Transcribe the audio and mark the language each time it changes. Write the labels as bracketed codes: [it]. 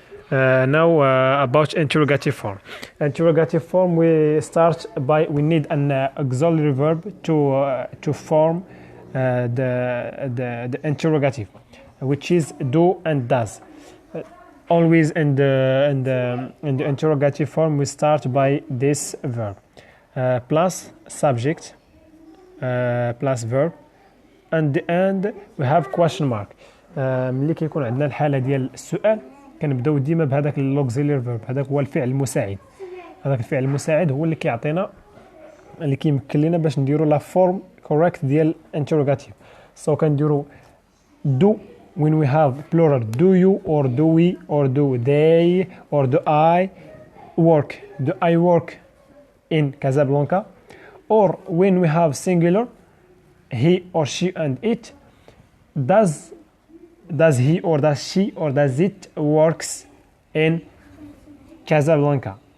[en] Now about interrogative form. Interrogative form, we need an auxiliary verb to form the interrogative, which is do and does. Always in the interrogative form, we start by this verb plus subject plus verb, and the end we have question mark. [ar] ملي كيكون عندنا الحالة ديال السؤال كنبداو ديما بهذاك الاوكسيلير فيرب، هذاك هو الفعل المساعد. هذاك الفعل المساعد هو اللي كيعطينا، اللي كيمكن لنا باش نديرو لا فورم كوريكت ديال interrogative. [en] So [ar] كنديرو [en] do when we have plural, do you or do we or do they or do I work, do I work in Casablanca, or when we have singular, he or she and it, does he or does she or does it works in Casablanca.